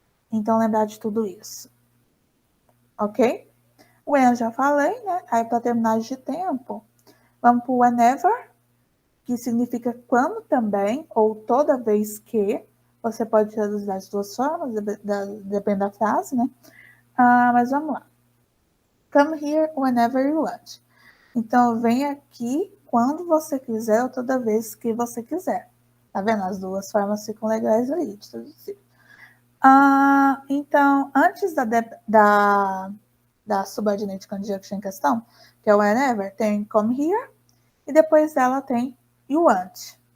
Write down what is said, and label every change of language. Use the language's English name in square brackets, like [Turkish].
[Portuguese] Então, lembrar de tudo isso. Ok? When já falei, né? Aí, para terminar de tempo, vamos para o whenever, que significa quando também, ou toda vez que. Você pode traduzir das duas formas, depende da frase, né? Mas vamos lá. [English] Come here whenever you want. [Portuguese] Então, vem aqui quando você quiser ou toda vez que você quiser. Tá vendo? As duas formas ficam legais aí de traduzir. Então, antes da subordinate conjunction em questão, que é o whenever, tem come here, e depois dela tem you want.